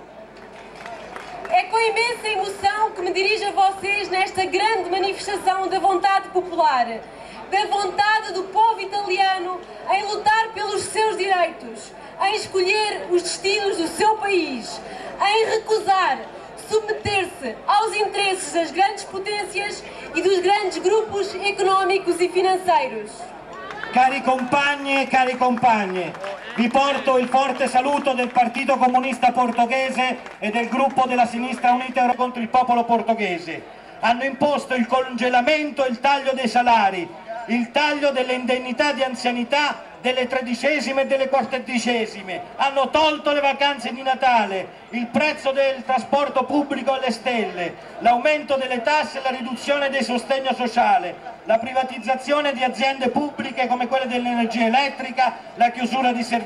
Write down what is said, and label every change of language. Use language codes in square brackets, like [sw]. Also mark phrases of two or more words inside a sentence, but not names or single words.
[pt] É com imensa emoção que me dirijo a vocês nesta grande manifestação da vontade popular, da vontade do povo italiano em lutar pelos seus direitos, em escolher os destinos do seu país, em recusar submeter-se aos interesses das grandes potências e dos grandes grupos económicos e financeiros. [it] Cari compagni e cari compagne, vi porto il forte saluto del Partito Comunista Portoghese e del gruppo della Sinistra Unita contro il popolo portoghese. Hanno imposto il congelamento e il taglio dei salari, il taglio delle indennità di anzianità, delle tredicesime e delle quattordicesime, hanno tolto le vacanze di Natale, il prezzo del trasporto pubblico alle stelle, l'aumento delle tasse e la riduzione del sostegno sociale, la privatizzazione di aziende pubbliche come quelle dell'energia elettrica, la chiusura di servizi.